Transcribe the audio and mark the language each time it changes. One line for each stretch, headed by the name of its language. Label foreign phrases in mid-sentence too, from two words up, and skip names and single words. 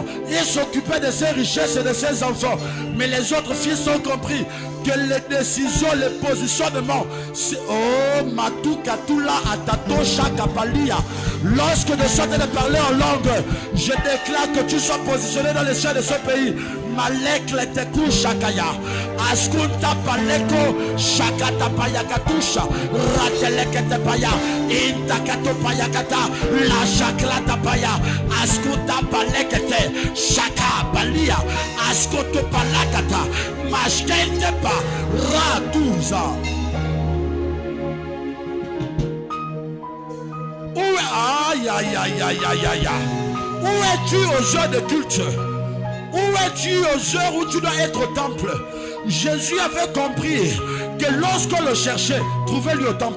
French: Il s'occupait de ses richesses et de ses enfants. Mais les autres fils ont compris que les décisions, les positionnements, c'est oh Matou Katula Atato Shakapalia. Lorsque je suis en train de parler en langue, je déclare que tu sois positionné dans les cieux de ce pays. Malek leteku shakaya. Askunta paleko shakata payakatusha. Ratelekete paya. Intakato payakata. La shaklata paya. Askunta palekete. Shaka balia. Askunto palakata. Mashkente pa. Raduza. Aïe aïe aïe aïe aïe aïe. Où es-tu aux heures de culte? Où es-tu aux heures où tu dois être au temple? Jésus avait compris que lorsqu'on le cherchait, trouvez-le au temple.